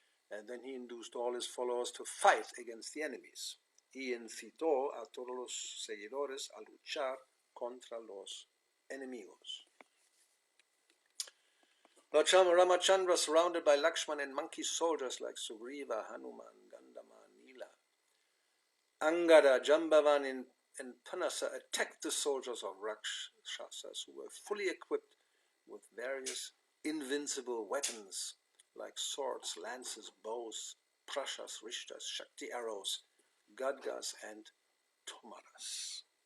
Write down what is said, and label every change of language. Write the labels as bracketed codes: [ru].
[en] And then he induced all his followers to fight against the enemies. [es] Y incitó a todos los seguidores a luchar contra los enemigos. [en] Lord Ramachandra, surrounded by Lakshman and monkey soldiers like Sugriva, Hanuman, Gandama, Nila, Angada, Jambavan, and Panasa attacked the soldiers of Rakshasas who were fully equipped with various invincible weapons like swords, lances, bows, prashas, rishtas, shakti arrows, gadgas, and tomaras.